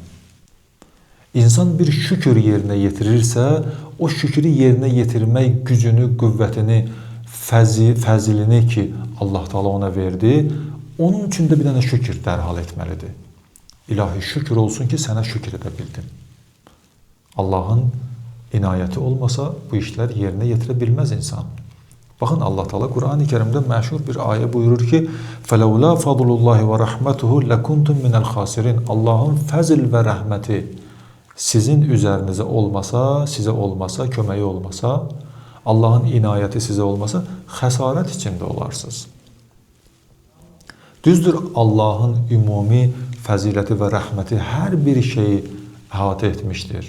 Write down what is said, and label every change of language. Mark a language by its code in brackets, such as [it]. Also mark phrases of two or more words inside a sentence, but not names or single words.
[az] İnsan bir şükür yerinə yetirirsə, o şükrü yerinə yetirmək gücünü, qüvvətini, fəzilini ki, Allah Teala ona verdi, onun üçün də bir dənə şükür dərhal etməlidir. İlahi, şükür olsun ki, sənə şükür edə bildim. Allahın inayəti olmasa, bu işlər yerinə yetirə bilməz insan. Baxın, Allah Teala Qur'an-ı Kərimdə məşhur bir ayə buyurur ki, [ar] فَلَوْلَا فَضْلُ اللّٰهِ وَرَحْمَتُهُ لَكُنْتُمْ مِنَ الْخَاسِرِينَ. [az] Allahın fəzl və rəhməti sizin üzərinizə olmasa, sizə olmasa, köməyi olmasa, Allahın inayəti sizə olmasa, xəsarət içində olarsınız. Düzdür, Allahın ümumi fəziləti və rəhməti hər bir şeyi əhatə etmişdir.